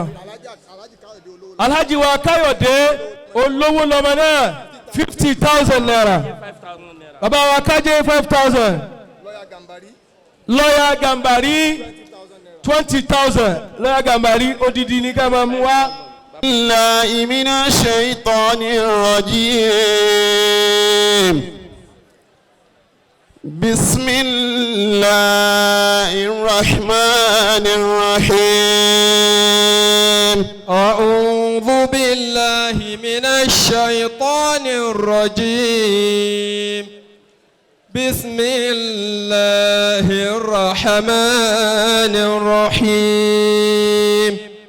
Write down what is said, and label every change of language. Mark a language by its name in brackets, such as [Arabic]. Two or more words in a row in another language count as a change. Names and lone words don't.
[Yoruba] Alhaji wa Kayode olówó lọ́mọ náà 50,000 naira. Bàbá wa Kaje 5,000. Lawyer Gambari 20,000. Lawyer Gambari odidi ní ká máa mú wá. [Arabic] بالله من الشيطان الرجيم. بسم الله الرحمن الرحيم. أعوذ بالله من الشيطان الرجيم بسم الله الرحمن الرحيم